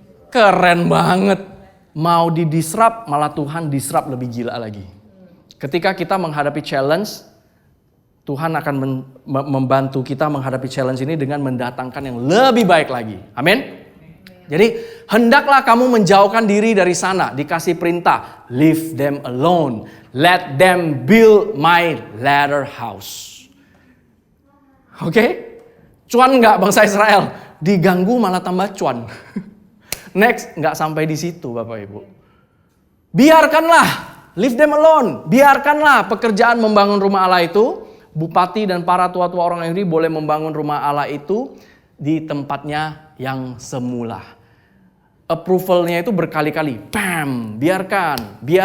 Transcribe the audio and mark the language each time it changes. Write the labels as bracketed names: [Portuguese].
[Indonesian] Keren banget. Mau didisrupt, malah Tuhan disrupt lebih gila lagi. Ketika kita menghadapi challenge, Tuhan akan membantu kita menghadapi challenge ini dengan mendatangkan yang lebih baik lagi. Amin. Jadi hendaklah kamu menjauhkan diri dari sana. Dikasih perintah, [English] leave them alone. Let them build my latter house. [Indonesian] Oke? Cuan nggak bangsa Israel? Diganggu malah tambah cuan. Next, nggak sampai di situ Bapak Ibu. Biarkanlah, [English] leave them alone. [Indonesian] Biarkanlah pekerjaan membangun rumah Allah itu, bupati dan para tua-tua orang Yahudi boleh membangun rumah Allah itu di tempatnya yang semula. Approvalnya itu berkali-kali. Bam, biarkan.